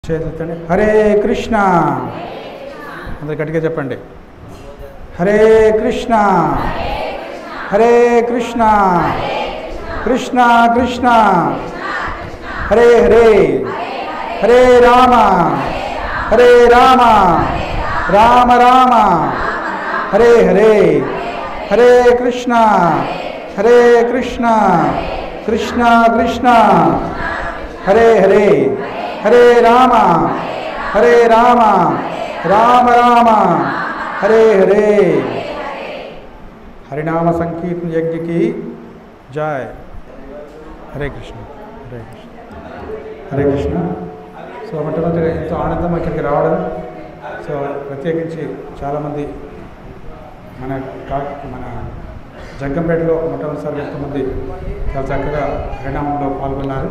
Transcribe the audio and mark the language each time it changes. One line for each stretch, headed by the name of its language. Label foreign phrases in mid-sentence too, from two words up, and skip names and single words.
Telugu: చేతులతోనే హరే కృష్ణ అందరు గట్టిగా చెప్పండి.
Sanskrit: హరే కృష్ణ హరే కృష్ణ కృష్ణ కృష్ణ హరే హరే హరే రామ హరే రామ రామ రామ హరే హరే హరే కృష్ణ హరే కృష్ణ కృష్ణ కృష్ణ హరే హరే హరే రామ రామ రామ హరే హరే.
Telugu: హరినామ సంకీర్తన యజ్ఞకి జై.
Sanskrit: హరే కృష్ణ హరే కృష్ణ హరే కృష్ణ.
Telugu: సో మొట్టమొదటిగా ఎంతో ఆనందం ఇక్కడికి రావడం. సో ప్రత్యేకించి చాలామంది మన జగ్గంపేటలో మొట్టమొదటిసారి ఎంతోమంది చాలా చక్కగా హరినామంలో పాల్గొన్నారు.